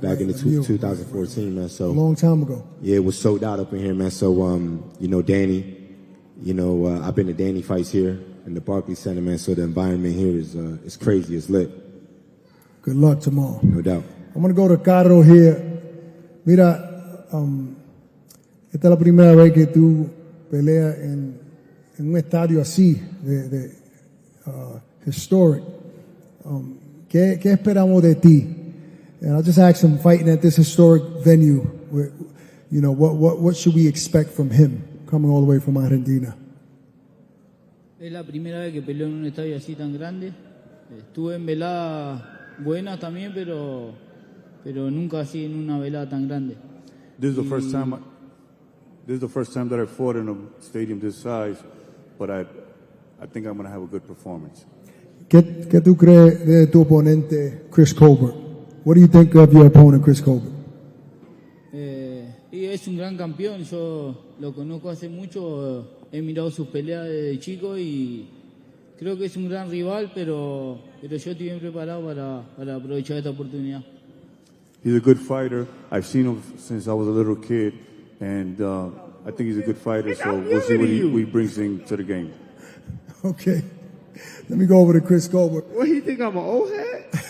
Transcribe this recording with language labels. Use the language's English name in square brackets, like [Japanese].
[English] Back in 2014, man. So a long time ago. Yeah, it was sold out up in here, man. So, Danny, I've been to Danny fights here in the Barclays Center, man. So the environment here is crazy. It's lit. Good luck tomorrow. No doubt. I'm going to go to Caro here. [Spanish] Mira, esta es la primera vez que tú peleas en un estadio así, de historic. ¿Qué esperamos de ti? [English] And I'll just ask him, fighting at this historic venue, what should we expect from him coming all the way from Argentina? [Spanish] Es la primera vez que peleo en un estadio así tan grande. Estuve en veladas buenas también, pero nunca así en una velada tan grande. [English] This is the first time that I fought in a stadium this size, but I think I'm going to have a good performance. [Spanish] ¿Qué tú crees de tu oponente, Chris Colbert? [English] What do you think of your opponent, Chris Colbert? [Spanish] Y es un gran campeón, yo lo conozco hace mucho, he mirado sus peleas desde chico y creo que es un gran rival, pero yo estoy bien preparado para aprovechar esta oportunidad. [English] He's a good fighter. I've seen him since I was a little kid, and I think he's a good fighter, so we'll see what he brings into the game. Okay. Let me go over to Chris Colbert. What, you think I'm an old head?